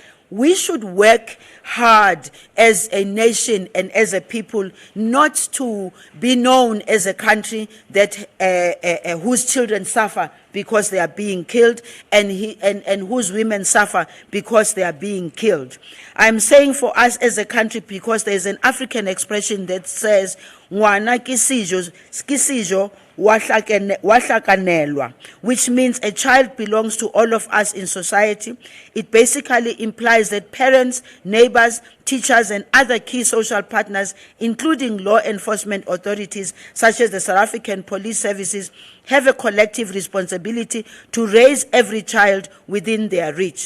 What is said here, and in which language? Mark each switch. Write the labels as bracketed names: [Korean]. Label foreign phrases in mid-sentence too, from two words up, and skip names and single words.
[English] We should work hard as a nation and as a people not to be known as a country that whose children suffer because they are being killed and whose women suffer because they are being killed. I'm saying for us as a country because there's an African expression that says, [Southern Sotho] "Ngwana kisijo wahlakanelwa, [English] which means a child belongs to all of us in society. It basically implies that parents, neighbors, teachers, and other key social partners, including law enforcement authorities such as the South African Police Services, have a collective responsibility to raise every child within their reach.